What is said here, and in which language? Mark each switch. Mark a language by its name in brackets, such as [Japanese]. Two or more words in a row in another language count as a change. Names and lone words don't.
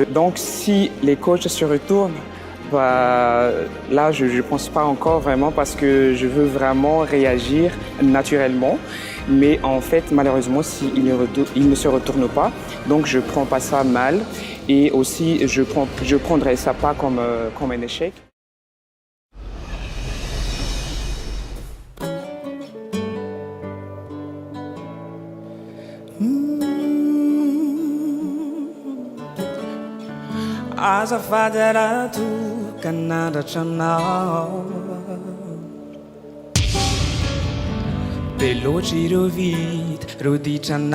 [French] Donc, si les coachs se retournent, là, je ne pense pas encore vraiment parce que je veux vraiment réagir naturellement. Mais en fait, malheureusement, s'ils ne se retournent pas, donc je ne prends pas ça mal. Et aussi, je prendrai ça pas comme un échec. [Malagasy] Azafady aratoka nandratra anao be loatra ireo vita reo ditra